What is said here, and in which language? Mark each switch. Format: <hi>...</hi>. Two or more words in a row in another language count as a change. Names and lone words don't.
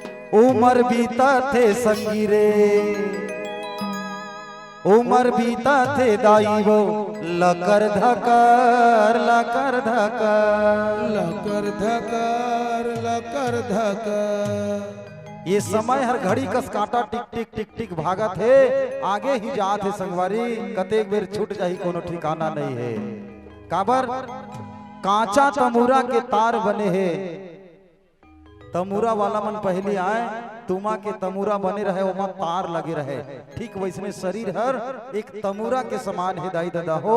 <hne>उमर बीता थे संगी रे, उमर बीता थे दाई वो लकर धकर लकर धकर लकर धकर लकर धकर। ये समय हर घड़ी कस काटा टिक टिक टिक टिक भागत है, आगे ही जात है संगवारी, कतेक बेर छूट जाही कोनो ठिकाना नहीं है। काबर कांचा तमूरा के तार बने हैं, तमूरा वाला मन पहले आए, तुमा के तमूरा बने रहे, ओमा तार लगे रहे। ठीक वैसने शरीर हर एक तमूरा के समान है दाई दादा हो।</hne>